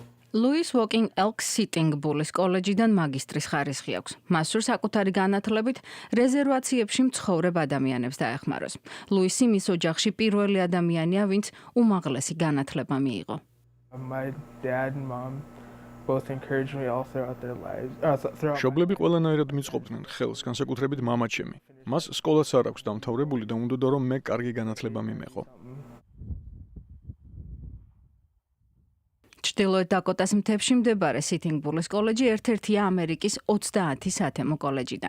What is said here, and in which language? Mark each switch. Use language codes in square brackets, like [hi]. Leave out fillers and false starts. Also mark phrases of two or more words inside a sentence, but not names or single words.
[ka] Louis Walking Elk Sitting Bulls კოლეჯიდან მაგისტრის ხარისხი აქვს. მას სურს საკუთარი განათლებით რეზერვაციებში მცხოვრებ ადამიანებს დაეხმაროს. ლუისი მის ოჯახში პირველი ადამიანია, ვინც უმაღლესი განათლება მიიღო. [en] My dad and mom both encouraged me all throughout their lives. [ka] მშობლები ყველანაირად მიწყობდნენ ხელს, განსაკუთრებით მამაჩემი. მას სკოლაც არ აქვს დამთავრებული და უნდოდა რომ მე კარგი განათლება მიმეყო. ჩრდილოეთ დაკოტას მთებში მდებარე Sitting Bulls კოლეჯი ერთ-ერთია ამერიკის 30 სათემო კოლეჯიდან.